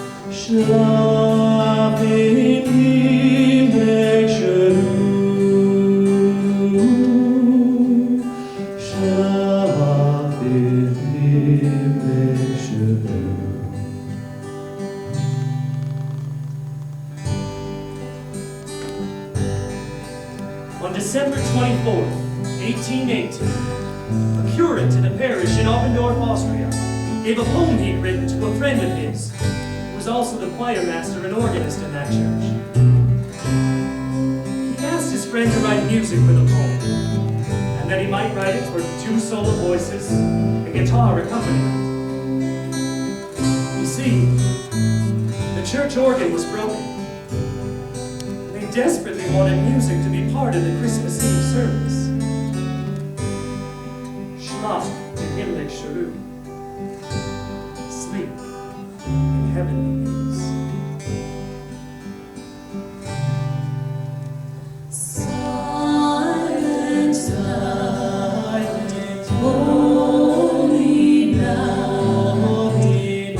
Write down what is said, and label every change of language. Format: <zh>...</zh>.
<de>Schlaf im himmlischen Ruh, schlaf im himmlischen Ruh.</de> <en>On December 24th, 1818, a curate in a parish in Oppendorf, Austria, gave a poem he'd written to a friend of his, who was also the choir master and organist in that church. He asked his friend to write music for the poem, and that he might write it for 2 solo voices and guitar accompaniment. You see, the church organ was broken. They desperately wanted music to be part of the Christmas Eve service.</en> <de>Schlaf im himmlischen Ruh.</de> <en>Sleep in heavenly peace. Silent, silent, holy night.</en>